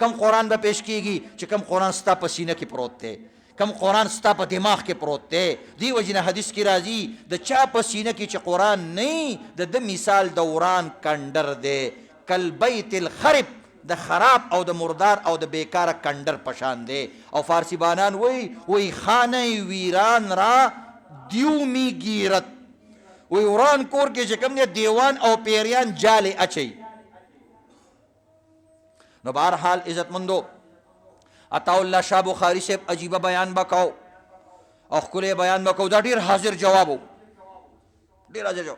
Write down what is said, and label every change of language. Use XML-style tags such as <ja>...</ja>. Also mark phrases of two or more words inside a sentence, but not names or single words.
<ps>کم قرآن به پیش کېږي چې کم قرآن ستا په سینه کې پروت دی، کم قرآن ستا په دماغ کې پروت دی. دی وجې نه حدیث کې راځي د چا په سینه کې چې قرآن نه د ده مثال د وران کنډر دی،</ps> <ar>کالبیت الخرب</ar> <ps>د خراب او د مردار او د بیکاره کندر پشان دی. او فارسی بانان وی</ps> <fa>خانه ویران را دیو می گیرت.</fa> <ps>وی وران کور کې چې کوم دی دیوان او پیریان جال اچي. نو بهر حال عزتمندو عطا الله شاه بخاری صاحب عجیبه بیان بکاو او ښکلی بیان بکاو، دا ډېر حاضر جواب و، ډېر حاضر جواب.</ps>